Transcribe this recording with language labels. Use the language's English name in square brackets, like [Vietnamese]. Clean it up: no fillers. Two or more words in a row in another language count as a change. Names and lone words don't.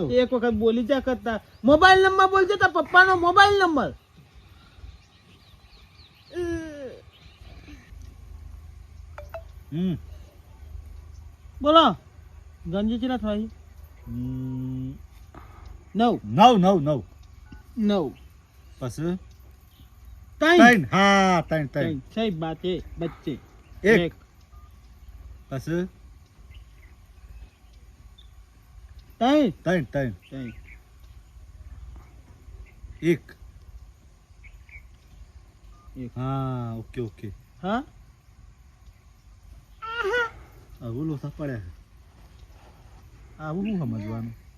[Gujarati] એક વખત બોલી જા કરતા મોબાઈલ નંબર બોલજે તાર પપ્પાનો મોબાઈલ નંબર બોલો ગંજી ચીલા થાય 9 9 9 પછી 3 3 હા 3 [Hindi] सही बात है बच्चे [Gujarati] એક પછી 3 3 એક હા ઓકે [Hindi] हाँ [Gujarati] આવું લોસા પડ્યા છે આવું શું સમજવાનું